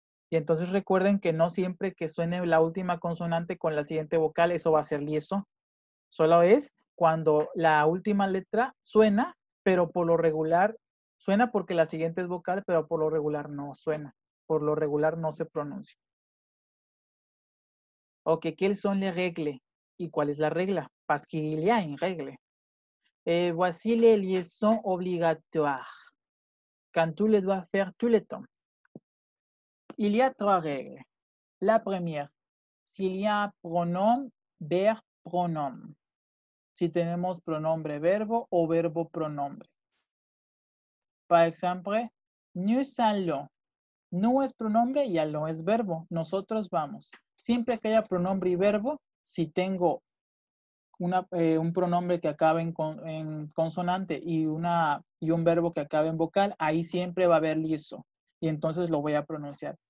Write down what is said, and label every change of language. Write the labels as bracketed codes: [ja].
[es] Y entonces recuerden que no siempre que suene la última consonante con la siguiente vocal, eso va a ser liaison. Solo es cuando la última letra suena, pero por lo regular, suena porque la siguiente es vocal, pero por lo regular no suena. Por lo regular no se pronuncia. [fr] Ok, ¿quelles sont les règles? [es] ¿Y cuál es la regla? [fr] Parce qu'il y a une règle. Voici les liaisons obligatoires. Quand tu les dois faire tout le temps. Il y a 3 règles. La première, s'il y a pronom, verbe, pronom. [es] Si tenemos pronombre verbo o verbo pronombre. [fr] Par exemple, nous allons. [es] No es pronombre y allons es verbo. Nosotros vamos. Siempre que haya pronombre y verbo, si tengo un pronombre que acabe en consonante y un verbo que acabe en vocal, ahí siempre va a haber liaison. Y entonces lo voy a pronunciar.